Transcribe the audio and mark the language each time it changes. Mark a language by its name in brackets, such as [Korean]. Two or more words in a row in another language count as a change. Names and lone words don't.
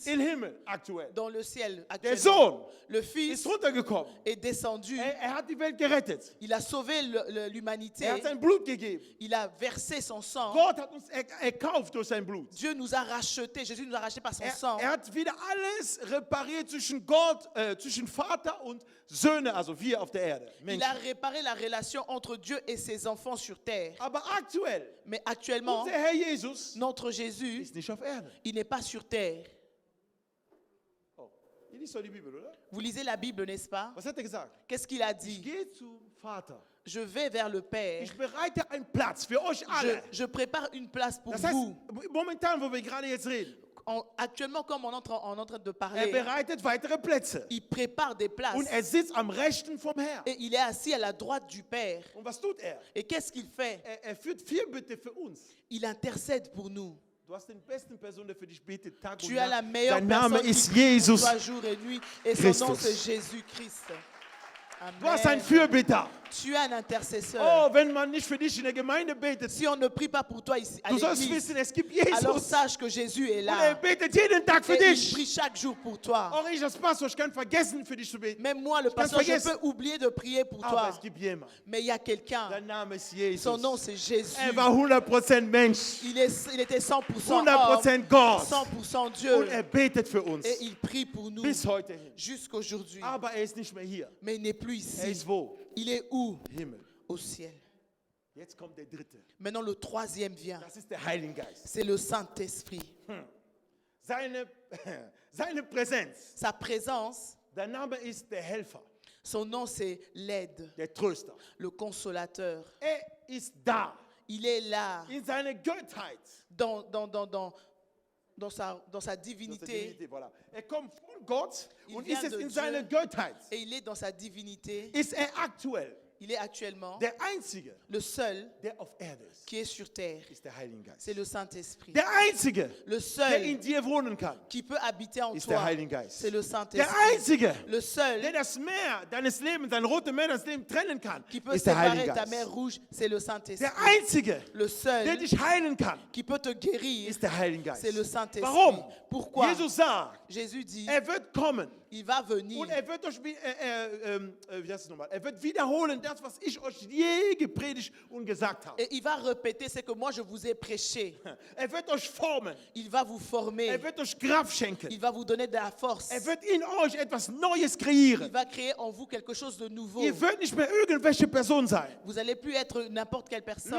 [German] Im Himmel aktuell. [French] Dans le ciel [German] Der [French] actuellement. [German] Sohn [French] Le [German] ist [French] Fils [German] runtergekommen. [French] est descendu. [German] Er hat die Welt gerettet. [French] Il a sauvé l'humanité. [German] Er hat sein Blut gegeben. [French] Il a versé son sang. [German] Gott hat uns erkauft durch sein Blut. [French] Dieu nous a rachetés. Jésus nous a rachetés par son sang. [German] Er hat wieder alles repariert zwischen Gott, zwischen Vater und Söhne, also wir auf der Erde. [French] Il [German] Menschen. [French] a réparé la relation entre Dieu et ses enfants sur terre. [German] Aber aktuell, [French] Mais actuellement, [German] unser Herr Jesus [French] notre Jésus, [German] ist nicht auf Erde. [French] il n'est pas sur terre. [German] Oh, ihr liest doch die Bibel, oder? [French] Vous lisez la Bible, n'est-ce pas? [German] Was hat er gesagt? [French] Qu'est-ce qu'il a [German] Ich [French] dit? [German] gehe zum Vater. [French] Je vais vers le Père. [German] Ich bereite einen Platz für euch alle. [French] Je prépare une place pour [German] Das heißt, [French] vous. [German] momentan, wo wir gerade jetzt reden, [French] Actuellement, comme on est en train de [German] er [French] parler, [German] bereitet weitere Plätze. [French] il prépare des places. [German] Und er sitzt am Rechten vom Herrn. [French] Et il est assis à la droite du Père. [German] Und was tut er? [French] Et qu'est-ce qu'il fait? [German] Er führt Fürbitte für uns. [French] Il intercède pour nous. [German] Du hast den besten Person, der für dich betet, Tag und [French] Tu as la [German] Nacht. [French] meilleure [German] Sein Name [French] personne [German] ist [French] qui prie pour [German] Jesus. [French] toi jour et nuit. Et son nom, [German] Christus. [French] c'est Jésus-Christ. [German] Du hast einen Amen. Fürbitter. [French] Tu as un intercesseur. [German] Oh, wenn man nicht für dich in der Gemeinde betet, [French] Si on ne prie pas pour toi ici à [German] du sollst [French] l'église, [German] wissen, es gibt [French] alors [German] Jesus. [French] sache que Jésus est [German] Und er [French] là. [German] betet jeden Tag für [French] Et il [German] dich. [French] prie chaque jour pour toi. [German] Auch ich als Pastor, ich kann vergessen, für dich zu beten. [French] Même moi, le [German] Ich kann [French] pasteur, je [German] vergessen. [French] peux oublier de prier pour [German] Aber [French] toi. [German] es gibt jemanden. [French] Mais il y a quelqu'un. [German] Sein Name ist Jesus. [French] Son nom, c'est Jésus. [German] Er war 100% Mensch, [French] Il était 100% homme, [German] 100% Gott. [French] 100% Dieu. [German] Und er betet für uns. [French] Et il prie pour nous [German] Bis heute hin. [French] jusqu'aujourd'hui. [German] Aber er ist nicht mehr hier. [French] Mais il n'est plus [German] Er [French] ici. [German] ist wo? [French] Il est où? [German] Himmel. [French] Au ciel. [German] Jetzt kommt der dritte. [French] Maintenant, le troisième vient. [German] Das ist der Heilige Geist. [French] C'est le Saint-Esprit. [German] Seine Präsenz. [French] Sa présence, [German] Der Name ist der Helfer, [French] son nom, c'est l'aide, [German] der Tröster. [French] le consolateur. [German] Er ist da. [French] Il est là, [German] In seiner Göttheit. [French] dans sa divinité. Voilà. [German] Er kommt von Gott [French] Il [German] und [French] vient [German] ist es [French] de [German] in [French] Dieu. [German] seiner Göttheit. [French] Et il est dans sa divinité. [German] Ist er aktuell [French] Il est actuellement [German] der Einzige, [French] le seul [German] der auf Erde ist. [French] qui est sur terre. [German] Ist der Heilige Geist. [French] C'est le Saint-Esprit. [German] Der Einzige, [French] Le [German] der [French] seul [German] in dir wohnen kann, [French] qui peut habiter en [German] ist der [French] toi, [German] Heilige Geist. [French] c'est le [German] Der [French] Saint-Esprit. [German] Einzige, [French] Le seul [German] der das Meer deines Lebens, dein rote Meer deines Lebens trennen kann, [French] qui peut [German] ist der Heilige [French] séparer ta mer [German] Geist. [French] rouge, c'est le Saint-Esprit. [German] Der Einzige, [French] Le [German] der [French] seul [German] dich heilen kann, [French] qui peut te guérir, [German] ist der Heilige Geist. [French] c'est le Saint-Esprit. [German] Warum? [French] Pourquoi? [German] Jesus sagt, [French] Jésus dit, [German] er wird kommen [French] il va venir [German] und er wird euch, wie heißt es nochmal? Er wird wiederholen das, was ich euch je gepredigt und gesagt habe. [French] et il va répéter ce que moi je vous ai prêché. [German] Er wird euch formen. [French] Il va vous former. [German] Er wird euch Kraft schenken. [French] Il va vous donner de la force. [German] Er wird in euch etwas Neues [French] Il [German] kreieren. [French] va créer en vous quelque chose de nouveau. [German] Ihr werdet nicht mehr irgendwelche Person sein. [French] Vous n'allez plus être n'importe quelle personne.